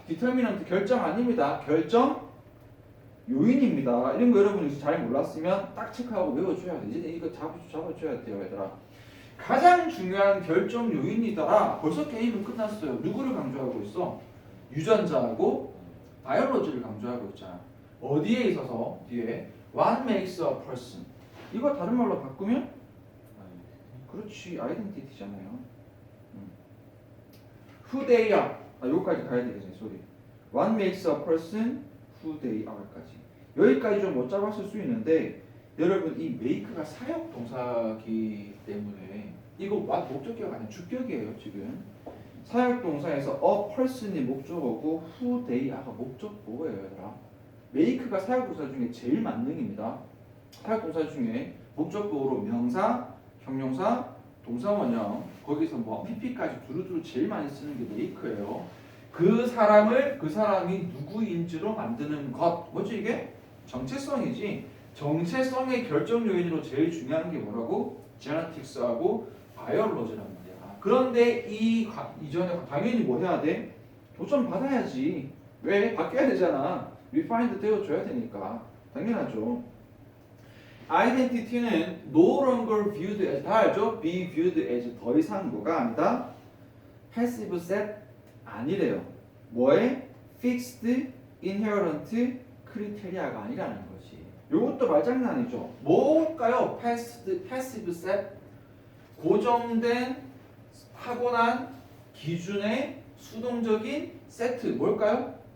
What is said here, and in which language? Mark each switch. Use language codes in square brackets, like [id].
[ko] 디터미넌트 결정 아닙니다. 결정 요인입니다. 이런 거 여러분이 잘 몰랐으면 딱 체크하고 외워줘야 돼. 이제 이거 잡아줘야 돼요, 얘들아. 가장 중요한 결정 요인이더라. 벌써 게임은 끝났어요. 누구를 강조하고 있어? 유전자하고 바이올로지를 강조하고 있잖아. 어디에 있어서? [en] 뒤에 What makes a person? [ko] 이거 다른 말로 바꾸면? 그렇지, 아이덴티티잖아요. [en] Who they are. [ko] 여기까지 가야 되겠네, 소리. [en] What makes a person who they are까지. [ko] 여기까지 좀 못 잡았을 수 있는데 여러분 이 make가 사역 동사기 때문에 이거 what 목적격이 아니라 주격이에요 지금. 사역 동사에서 a person이 목적어고 who they are 가 목적보예요, 얘들아. make가 사역 동사 중에 제일 만능입니다. 사역 동사 중에 목적보로 명사, 형용사, 동사원형 거기서 뭐 pp까지 두루두루 제일 많이 쓰는 게 make예요. 그 사람이 누구인지로 만드는 것. 뭐지 이게? 정체성이지. 정체성의 결정 요인으로 제일 중요한 게 뭐라고? 제네틱스하고 바이올로지란 말이야. 그런데 이전에 당연히 뭐 해야 돼? 도전 받아야지. 왜? 바뀌어야 되잖아. 리파인드 되어줘야 되니까. 당연하죠. [en] 아이덴티티는 no longer viewed as, 다 알죠? [ko] be viewed as 더 이상 뭐가 아니다? [en] passive set 아니래요. [ko] 뭐에? [en] fixed inherent criteria가 아니라는 거지. [ko] 요것도 말장난이죠. 뭘까요? passive set 고정된 타고난 기준의 수동적인 세트 뭘까요?